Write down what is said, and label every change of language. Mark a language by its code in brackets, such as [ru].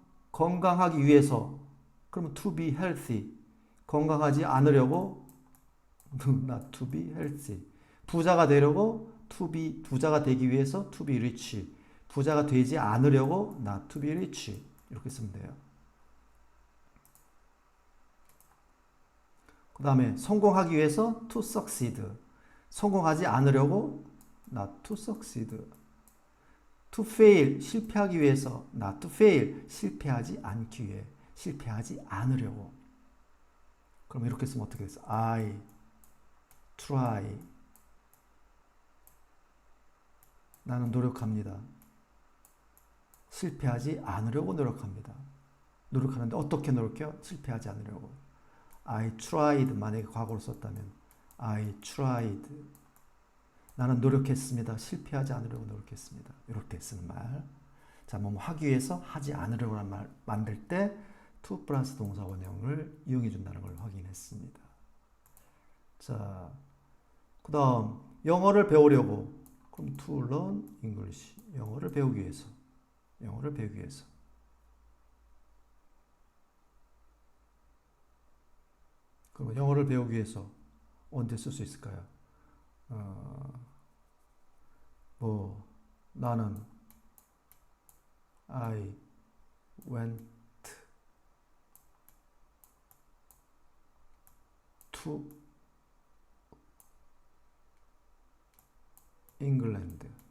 [ko] 건강하기 위해서 그러면 [en] to be healthy. [ko] 건강하지 않으려고 [en] not to be healthy. [ko] 부자가 되려고 부자가 되기 위해서 [en] to be rich. [ko] 부자가 되지 않으려고 [en] not to be rich. [ko] 이렇게 쓰면 돼요. 그 다음에 성공하기 위해서 [en] to succeed. [ko] 성공하지 않으려고 [en] not to succeed. to fail. [ko] 실패하기 위해서 [en] not to fail. [ko] 실패하지 않기 위해. 실패하지 않으려고. 그럼 이렇게 쓰면 어떻게 됐어? [en] I try. [ko] 나는 노력합니다. 실패하지 않으려고 노력합니다. 노력하는데 어떻게 노력해요? 실패하지 않으려고. [en] I tried. [ko] 만약에 과거로 썼다면 [en] I tried. [ko] 나는 노력했습니다. 실패하지 않으려고 노력했습니다. 이렇게 쓰는 말. 자, 뭐 하기 위해서 하지 않으려고 하는 말 만들 때 to 플러스 동사 원형을 이용해 준다는 걸 확인했습니다. 자, 그 다음 영어를 배우려고. 그럼 [en] to learn English. [ko] 영어를 배우기 위해서. 영어를 배우기 위해서. 그럼 영어를 배우기 위해서 언제 쓸 수 있을까요? 어, 뭐 나는 [en] I went to England.